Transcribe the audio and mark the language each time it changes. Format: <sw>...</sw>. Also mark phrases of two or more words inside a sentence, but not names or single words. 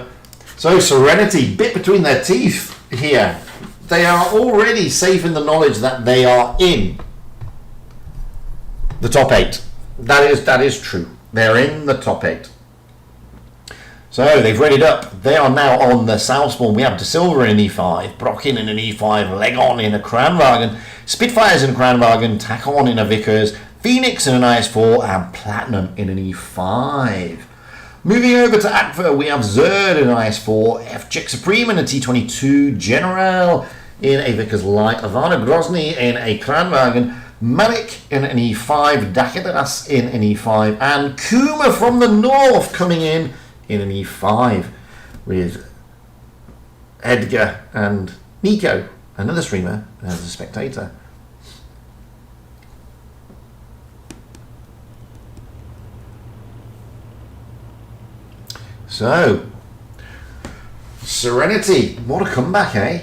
<en>So Serenity bit between their teeth here. They are already safe in the knowledge that they are in the top 8. That is true. They're in the top 8. So they've readied up. They are now on the south spawn. We have De Silva in an E5, Brocken in an E5, Legon in a Kranwagen, Spitfires in a Kranwagen, Takon in a Vickers, Phoenix in an IS4, and Platinum in an E5. Moving over to Aqua, we have Zerd in an IS4, FJX Supreme in a T22, General in a Vickers Light, Ivana Grozny in a Kranwagen, Malik in an E5, Dakadas in an E5, and Kuma from the north coming in an E5 with Edgar and Nico, another streamer, as a spectator. So, Serenity, what a comeback, eh?</en>